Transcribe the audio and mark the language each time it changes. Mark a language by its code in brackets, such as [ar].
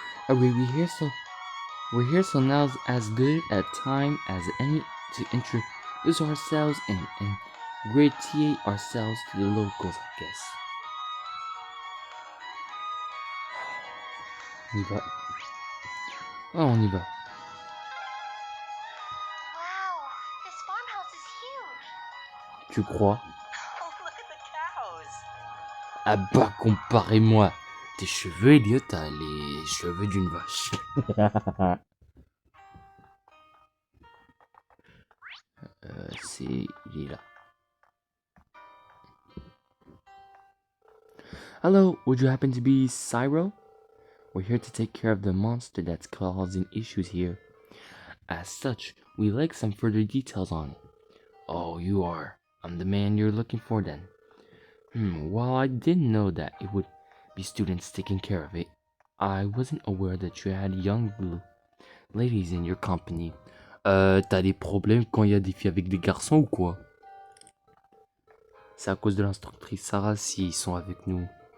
[en] We're here so now's as good a time as any to introduce ourselves and ingratiate ourselves to the locals, I guess. [fr] On y va. Oh, on y va. [en] Wow, this farmhouse is huge. [fr] Tu crois? [en] Oh, look at the cows. [fr] Ah bah, comparez-moi. Tes cheveux, Elliot, t'as les cheveux d'une vache. Il est là. [en] Hello, would you happen to be Cyro? We're here to take care of the monster that's causing issues here. As such, we'd like some further details on it. Oh, you are. I'm the man you're looking for then. While I didn't know that it would be students taking care of it, I wasn't aware that you had young ladies in your company. [fr] T'as des problèmes quand il y a des filles avec des garçons ou quoi? C'est à cause de l'instructrice Sarah s'ils sont avec nous.